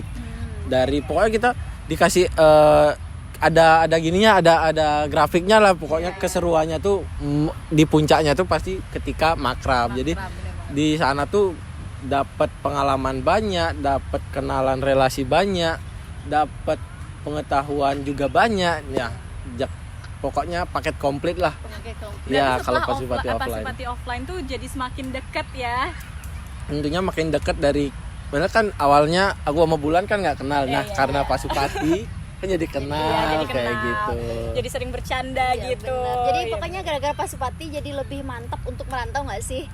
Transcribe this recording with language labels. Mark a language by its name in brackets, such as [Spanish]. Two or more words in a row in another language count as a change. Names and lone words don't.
[Indonesian] Dari pokoknya kita dikasih ada gininya, ada grafiknya lah, pokoknya keseruannya tuh di puncaknya tuh pasti ketika makrab. Jadi di sana tuh dapat pengalaman banyak, dapat kenalan relasi banyak, dapat pengetahuan juga banyak ya. Pokoknya paket komplit lah. Oke, Ya, Berarti kalau setelah Pasupati offline. Pasupati offline tuh jadi semakin deket ya. Tentunya makin dekat dari, bener kan awalnya aku sama Bulan kan nggak kenal. Nah, Iya, karena Pasupati kan jadi kenal, Iya, jadi kayak kenal. gitu. Jadi sering bercanda Iya, gitu. bener. Jadi Iya. pokoknya gara-gara Pasupati jadi lebih mantap untuk merantau nggak sih?